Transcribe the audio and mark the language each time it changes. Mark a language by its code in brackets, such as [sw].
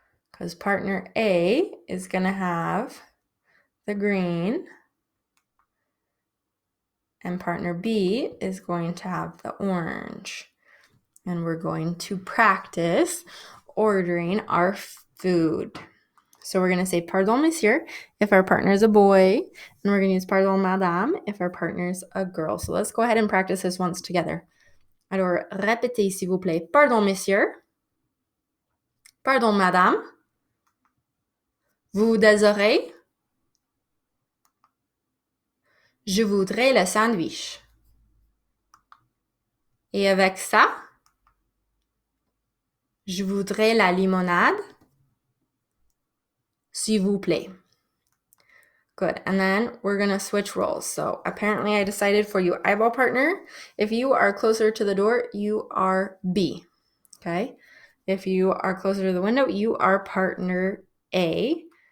[en] Because partner A is going to have the green and partner B is going to have the orange. And we're going to practice ordering our food. So we're going to say [fr] pardon, monsieur, [en] if our partner is a boy. And we're going to use [fr] pardon, madame, [en] if our partner is a girl. So let's go ahead and practice this once together. [fr] Alors, répétez, s'il vous plaît. Pardon, monsieur. Pardon, madame. Vous désirez? Je voudrais le sandwich. Et avec ça, je voudrais la limonade. S'il vous plaît. [en] Good. And then we're going to switch roles. So apparently I decided for you eyeball partner, if you are closer to the door, you are B. Okay. If you are closer to the window, you are partner A.